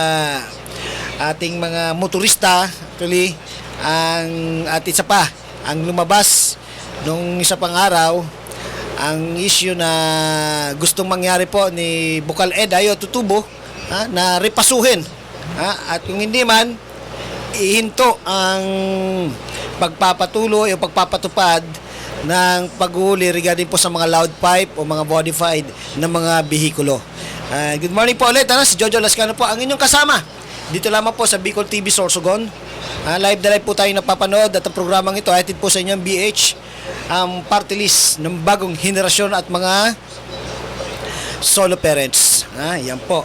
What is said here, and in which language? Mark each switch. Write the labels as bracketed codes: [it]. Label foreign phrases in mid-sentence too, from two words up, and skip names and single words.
[tl] ating mga motorista, actually, at isa pa, ang lumabas nung isa pang araw, ang issue na gustong mangyari po ni Bukal Ed Ayo Tutubo, na repasuhin, at kung hindi man, ihinto ang pagpapatuloy o pagpapatupad ng paghuli regarding po sa mga [en] loud pipe [tl] o mga modified na mga bihikulo. Good morning po ulit, si Jojo Lascano po ang inyong kasama dito lamang po sa Bicol TV Sorsogon. Live na live po tayo napapanood at ang programang ito ay hatid po sa inyong BH, ang party list ng bagong henerasyon at mga solo parents. Yan po.